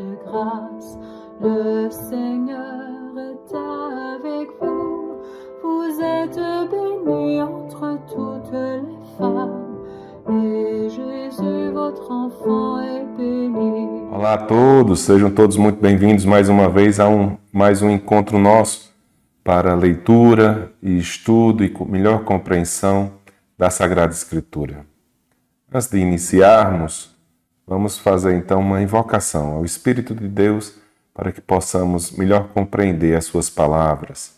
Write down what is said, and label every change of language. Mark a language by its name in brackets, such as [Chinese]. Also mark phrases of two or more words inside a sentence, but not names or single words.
[French] grâce. Le Seigneur est avec vous. Vous êtes bénie entre toutes les femmes, et Jésus, votre enfant, est béni. [Portuguese] Olá a todos, sejam todos muito bem-vindos mais uma vez a mais um encontro nosso para leitura e estudo e melhor compreensão da Sagrada Escritura. Antes de iniciarmos, vamos fazer então uma invocação ao Espírito de Deus para que possamos melhor compreender as suas palavras.